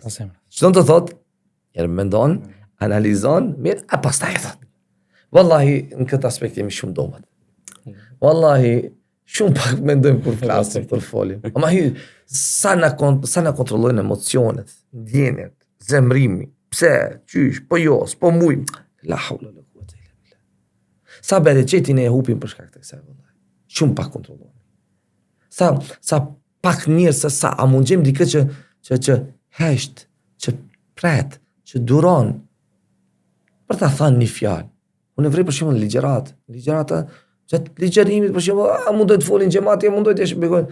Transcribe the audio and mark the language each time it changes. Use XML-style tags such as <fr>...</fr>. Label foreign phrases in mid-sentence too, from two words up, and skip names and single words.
<sq>Çdo të thotë, herë mendon, analizon, mirë, a pastaj e thot. Wallahi në këtë aspekt jemi shumë domat. Wallahi shumë pak mendojmë kur flasim, kur folim. Ama sa na kontrollojnë emocionet, ndjenjet, zemrimi, pse, qysh, po jo, s'po muj.</sq> <ar>لا حول ولا قوة إلا بالله.</ar> <sq>Sa bereqetin e hupim për shkak të kësaj wallahi. Shumë pak kontrollojmë. Sa pak njerëz sa a mund gjem dikë që hesht, që pret, që duron për ta thënë një fjalë. Unë vrej për shembull ligjërata gjatë ligjërimit për shembull, a mundoj të folin xhamati, a mundoj të shpjegojnë.</sq>